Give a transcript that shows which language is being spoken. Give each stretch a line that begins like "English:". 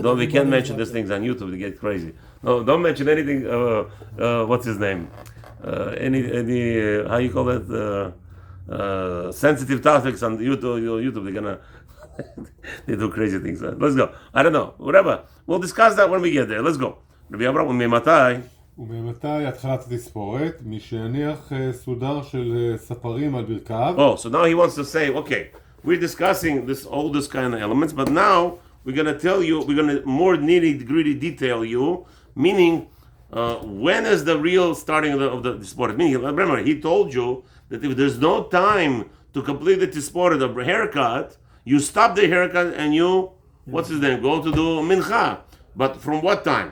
English: No, we can't mention these things on YouTube. They get crazy. No, don't mention anything. What's his name? Any how you call it? Sensitive topics on YouTube. They're gonna they do crazy things. Let's go. I don't know. Whatever. We'll discuss that when we get there. Let's go. Rabbi Abraham, ממתי?
Hebrew: וממתי התחלת התספורת? משהניח סודר של ספרים על ברכיו.
English: Oh, so now he wants to say, okay, we're discussing all this kind of elements, but now we're going to tell you, we're going to more nitty-gritty detail you, meaning when is the real starting of the Tisporet? Meaning, remember, he told you that if there's no time to complete the Tisporet, the haircut, you stop the haircut and you, what's his name, go to do Mincha. But from what time?